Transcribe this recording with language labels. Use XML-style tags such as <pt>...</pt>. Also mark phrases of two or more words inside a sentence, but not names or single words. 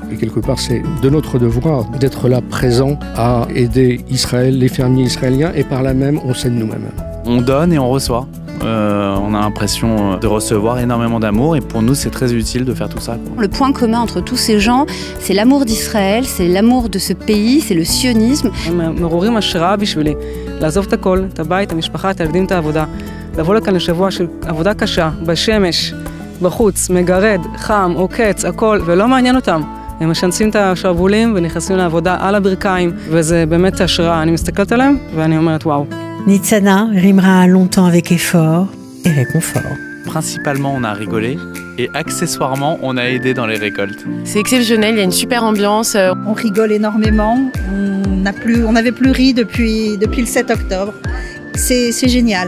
<fr>Et quelque part, c'est de notre devoir d'être là, présent, à aider Israël, les fermiers israéliens, et par là même, on s'aide nous-mêmes. On donne et on reçoit. On a l'impression de recevoir énormément d'amour et pour nous c'est très utile de faire tout ça. Le point commun entre tous ces gens, c'est l'amour d'Israël, c'est l'amour de ce pays, c'est le sionisme.</fr> <he>מעוררים השראה בשבילי, לעזוב את הכל, את הבית, המשפחה, את הילדים, את העבודה, לבוא לכאן לשבוע של עבודה קשה, בשמש, בחוץ, מגרד, חם, עוקץ, הכל, ולא מעניין אותם. הם משנסים את השרוולים ונכנסים לעבודה על הברכיים, וזה באמת השראה. אני מסתכלת עליהם ואני אומרת וואו.</he> <fr>Nitzana rimera longtemps avec effort et réconfort. Principalement, on a rigolé et accessoirement, on a aidé dans les récoltes. C'est exceptionnel, il y a une super ambiance. On rigole énormément. On n'avait plus ri depuis le 7 octobre. C'est génial.</fr>